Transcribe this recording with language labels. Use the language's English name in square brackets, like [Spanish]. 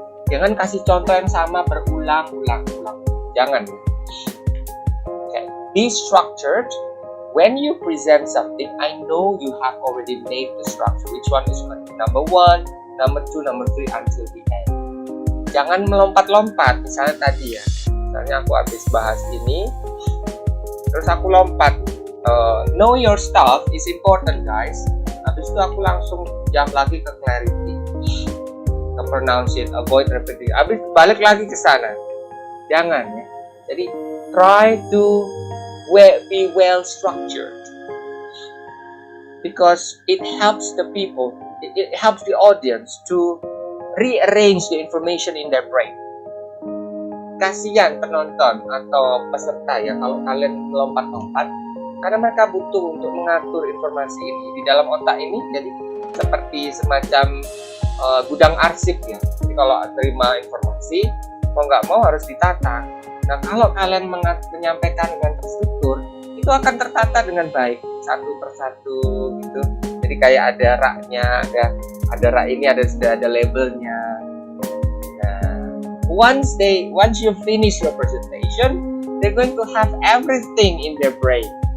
[Indonesian] Jangan kasih contoh yang sama berulang-ulang. Jangan. Okay. [English] Be structured. When you present something, I know you have already made the structure. Which one is number 1, number 2, number 3 until the end. [Indonesian] Jangan melompat-lompat. Misalnya tadi ya. Misalnya aku habis bahas ini, terus aku lompat. [English] Know your stuff is important, guys. [Indonesian] Habis itu aku langsung [English] jump lagi ke clarity, ke pronounce it, avoid repeating. [Indonesian] Habis balik lagi ke sana. Jangan ya. Jadi [English] try to be well structured, because it helps the people, it helps the audience to rearrange the information in their brain. [Indonesian] Kasihan penonton atau peserta ya kalau kalian melompat-lompat, karena mereka butuh untuk mengatur informasi ini di dalam otak ini. Jadi seperti semacam gudang arsip ya. Jadi kalau terima informasi, mau nggak mau harus ditata. Nah, kalau kalian menyampaikan dengan terstruktur, itu akan tertata dengan baik, satu persatu gitu. Jadi kayak ada raknya, ada rak ini, sudah ada labelnya. [English] Nah, once you finish your presentation, they're going to have everything in their brain.